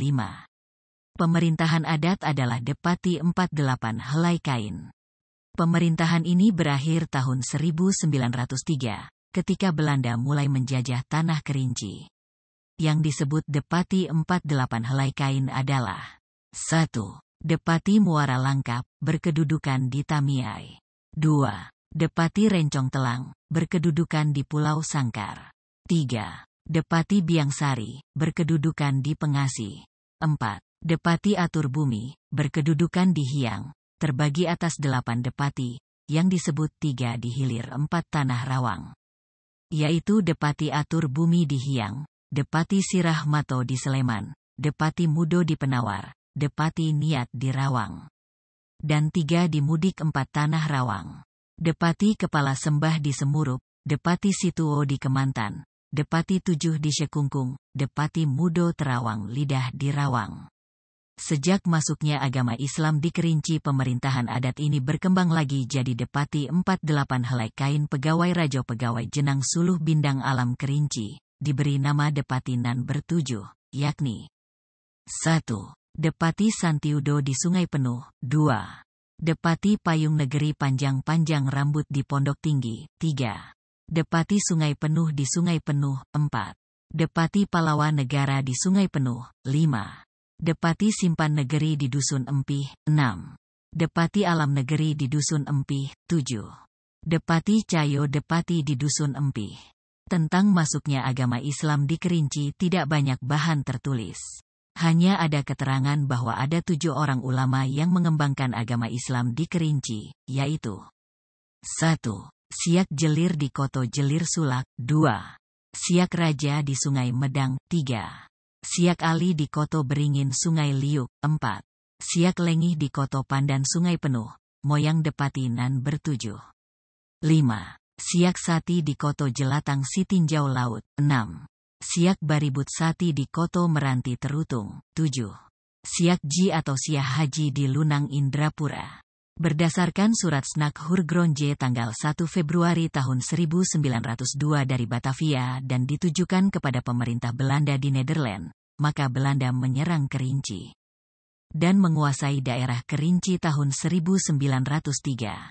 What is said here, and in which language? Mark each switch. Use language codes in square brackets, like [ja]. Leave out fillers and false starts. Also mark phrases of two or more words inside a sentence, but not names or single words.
[id] Pemerintahan adat adalah Depati 48 helai kain. Pemerintahan ini berakhir tahun 1903, ketika Belanda mulai menjajah tanah Kerinci. Yang disebut Depati 48 helai kain adalah 1. Depati Muara Langkap, berkedudukan di Tamiai. 2. Depati Rencong Telang, berkedudukan di Pulau Sangkar. 3. Depati Biangsari, berkedudukan di Pengasi. 4. Depati Atur Bumi, berkedudukan di Hiang, terbagi atas 8 depati, yang disebut 3 di hilir 4 Tanah Rawang. Yaitu Depati Atur Bumi di Hiang, Depati Sirah Mato di Sleman, Depati Mudo di Penawar, Depati Niat di Rawang. Dan 3 di Mudik 4 Tanah Rawang. Depati Kepala Sembah di Semurup, Depati Situo di Kemantan, Depati 7 di Sekungkung, Depati Mudo Terawang Lidah di Rawang. Sejak masuknya agama Islam di Kerinci, pemerintahan adat ini berkembang lagi jadi Depati 48 helai kain pegawai Rajo Pegawai Jenang Suluh Bindang Alam Kerinci. Diberi nama Depatinan bertujuh, yakni 1. Depati Santiudo di Sungai Penuh, 2. Depati payung negeri panjang-panjang rambut di Pondok Tinggi, 3. Depati sungai penuh di Sungai Penuh, 4. Depati pahlawan negara di Sungai Penuh, 5. Depati simpan negeri di Dusun Empih, 6. Depati alam negeri di Dusun Empih, 7. Depati Cayo Depati di Dusun Empih. Tentang masuknya agama Islam di Kerinci tidak banyak bahan tertulis. Hanya ada keterangan bahwa ada 7 orang ulama yang mengembangkan agama Islam di Kerinci, yaitu 1. Siak Jelir di Koto Jelir Sulak, 2. Siak Raja di Sungai Medang, 3. Siak Ali di Koto Beringin Sungai Liuk, 4. Siak Lengih di Koto Pandan Sungai Penuh, Moyang Depati Nan bertujuh. 5. Siak Sati di Koto Jelatang Sitinjau Laut, 6. Siak Baribut Sati di Koto Meranti Terutung, 7. Siak Ji atau Siak Haji di Lunang Indrapura. Berdasarkan surat Snak Hurgronje tanggal 1 Februari tahun 1902 dari Batavia dan ditujukan kepada pemerintah Belanda di Nederland, maka Belanda menyerang Kerinci dan menguasai daerah Kerinci tahun 1903.